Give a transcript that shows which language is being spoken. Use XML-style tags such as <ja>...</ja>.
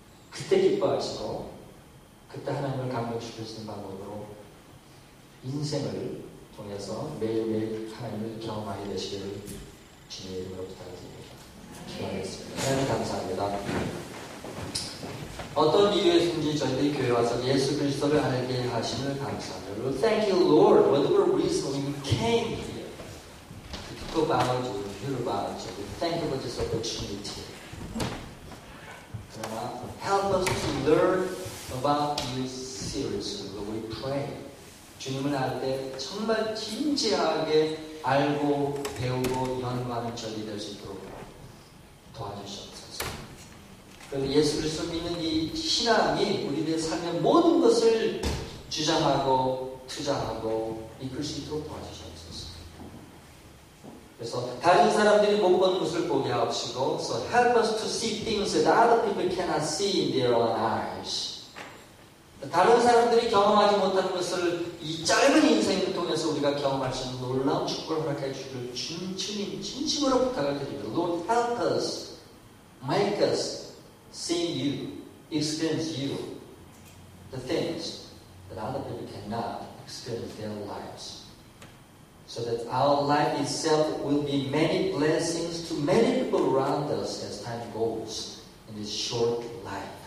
<ko>그때 기뻐하시고 그때 하나님을 감동시킬 수 있는 방법으로 인생을 통해서 매일매일 하나님을 경험하게 되시기를 주님의 이름으로 부탁드립니다. 기도하겠습니다. 하나님 감사합니다. 어떤 이유에서인지 저희들이 교회 와서 예수 그리스도를 알게 하심을 감사합니다.</ko> <en>Lord, thank you, Lord. Whatever reason we came here to talk about you, hear about you. We thank you for this opportunity. Help us to learn about you seriously. We pray.</en> <ko>주님을 알 때 정말 진지하게 알고 배우고 연구하는 저희 될 수 있도록 도와주시옵소서. 그리고 예수 그리스도 믿는 이 신앙이 우리들의 삶의 모든 것을 주장하고 투자하고 이끌 수 있도록 도와주시옵소서. 그래서 다른 사람들이 못 보는 것을 보게 하옵시고,</ko> <en>so help us to see things that other people cannot see in their own eyes.</en> <ko>다른 사람들이 경험하지 못하는 것을 이 짧은 인생을 통해서 우리가 경험할 수 있는 놀라운 축복을 허락해 주기를 주님 진심으로 부탁을 드립니다.</ko> <en>Lord, help us, make us see you, experience you, the things that other people cannot experience in their lives. So that our life itself will be many blessings to many people around us as time goes in this short life.</en>